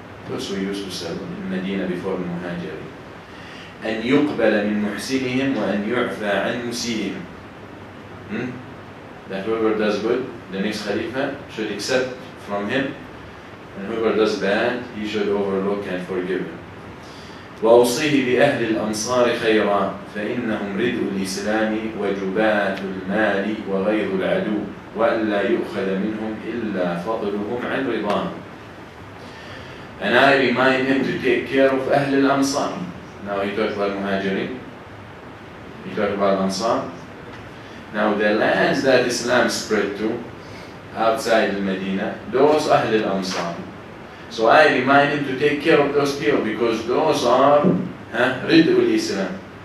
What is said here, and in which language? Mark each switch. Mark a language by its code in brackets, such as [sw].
[en] Those who used to sell in Medina before the Muhajirin. [ar] أن يقبل من محسنهم وأن يعفى عن مسيئهم. [en] That whoever does good, the next Khalifa should accept from him, and whoever does bad, he should overlook and forgive him. [ar] وأوصيه بأهل الأنصار خيرا فإنهم ردء الإسلام وجباة المال وغيظ العدو وألا يؤخذ منهم إلا فضلهم عن رضاهم. [en] And I remind him to take care of [ar] أهل الأنصار. [en] Now he talked about Muhajirin, he talked about Ansar. Now the lands that Islam spread to, outside Medina, those Ahl al-Ansar. So I remind him to take care of those people because those are Rid'ul Islam.